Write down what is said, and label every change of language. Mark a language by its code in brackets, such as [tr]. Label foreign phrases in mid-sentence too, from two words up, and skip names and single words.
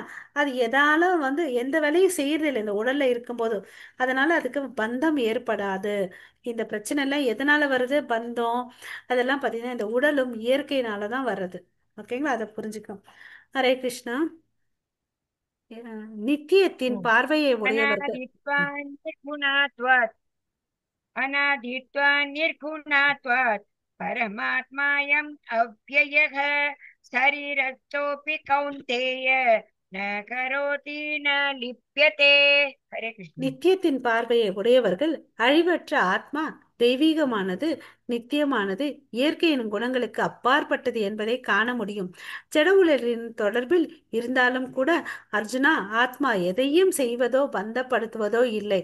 [ta] அது எதாலும் வந்து எந்த வேலையும் செய்யறதில்லை இந்த உடல்ல இருக்கும்போது. அதனால அதுக்கு பந்தம் ஏற்படாது. இந்த பிரச்சனை எல்லாம் எதனால வருது? பந்தம், அதெல்லாம் பாத்தீங்கன்னா இந்த உடலும் இயற்கையினால தான் வர்றது. ஓகேங்களா? அதை புரிஞ்சுக்கணும். ஹரே கிருஷ்ணா. நித்தியத்தின் பார்வையை உடையவர்கள். [sa] अनादित्वान् निर्गुणात्वात् अनादित्वान् निर्गुणात्वात् परमात्मायम् अव्ययः शरीरस्थोऽपि कौन्तेय न करोति न लिप्यते. हरे कृष्ण. [ta] நித்தியத்தின் பார்வையை உடையவர்கள் அழிவற்ற ஆத்மா தெய்வீகமானது, நித்தியமானது, இயற்கையின் குணங்களுக்கு அப்பாற்பட்டது என்பதை காண முடியும். ஜட உலகின் தொடர்பில் இருந்தாலும் கூட அர்ஜுனா, ஆத்மா எதையும் செய்வதோ பந்தப்படுத்துவதோ இல்லை.